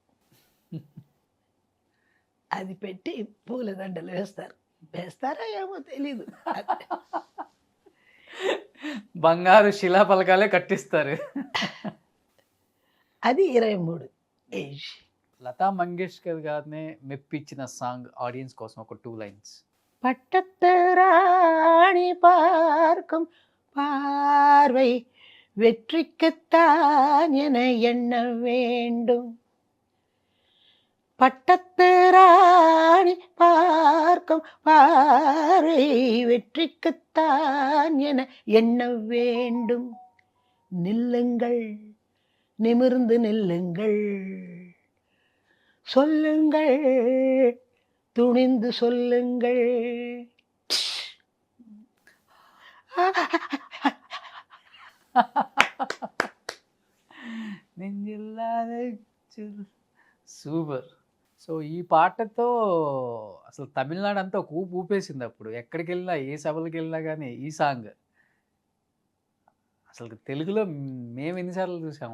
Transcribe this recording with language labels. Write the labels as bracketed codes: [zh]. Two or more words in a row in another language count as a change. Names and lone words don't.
[te] అది పెట్టి పూలదండలు వేస్తారో ఏమో తెలీదు. బంగారు శిలాఫలకాలే కట్టిస్తారు. అది 23 ఏజ్. లతా మంగేష్కర్ గారినే మెప్పించిన సాంగ్ ఆడియన్స్ కోసం ఒక 2 lines. [ta] பட்டத்து ராணி பார்க்கும் பார்வை வெற்றிக்குத்தான் என எண்ண வேண்டும். பட்டத்து ராணி பார்க்கும் பார்வை வெற்றிக்குத்தான் என எண்ண வேண்டும். நில்லுங்கள், நிமிர்ந்து நில்லுங்கள், சொல்லுங்கள், துணிந்து சொல்லுங்கள். [te] సూపర్. సో ఈ పాటతో అసలు తమిళనాడు అంతా ఒక ఊపు ఊపేసింది అప్పుడు. ఎక్కడికి వెళ్ళినా ఏ సభలకు వెళ్ళినా కానీ ఈ సాంగ్ అసలు తెలుగులో మేము ఎన్నిసార్లు చూసాము.